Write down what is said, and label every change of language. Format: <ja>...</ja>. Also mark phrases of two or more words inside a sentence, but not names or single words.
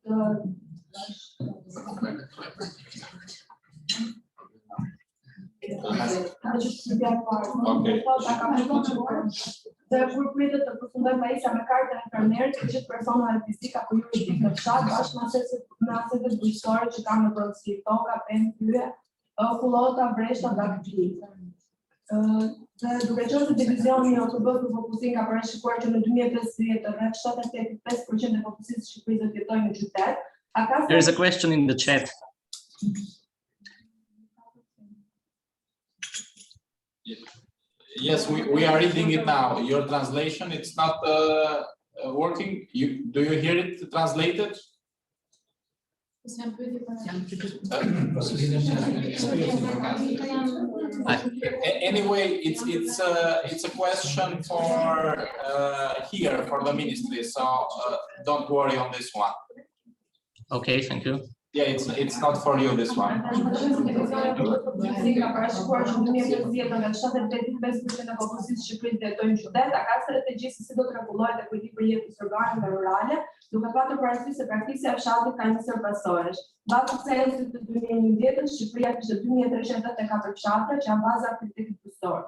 <sq>dhe kur pritet të përfundojë pajisja me kartën e fermerit të gjithë personave fizik apo juridik në fshat bashkë me asetet bujqësore që kanë në pronësi, toka, pemë, hyje, kullota, breshta, dagdri. Dhe duke qenë se divizioni OTB-s për fokusim ka parashikuar që në 2050 rreth 75% e popullsisë së Shqipërisë do të jetojnë në qytet.</sq> <en>There is a question in the chat. Yes, we are reading it now. Your translation, it's not working. Do you hear it translated? Anyway, it's a question for here for the ministry, so don't worry on this one. Okay, thank you. Yeah, it's not for you this one.</en> <sq>Ka parashikuar që në 2050 nga 75% e popullsisë së Shqipërisë do jetojnë në qytet, a ka strategji se si do të rregullohet ekuilibri për jetës urbane dhe rurale, duke patur parasysh se praktikësia e fshatit ka nisur pasoresh. Mbas censusit të 2010-s, Shqipëria kishte 2384 fshatra që janë baza e kriterit bujqësor.</sq>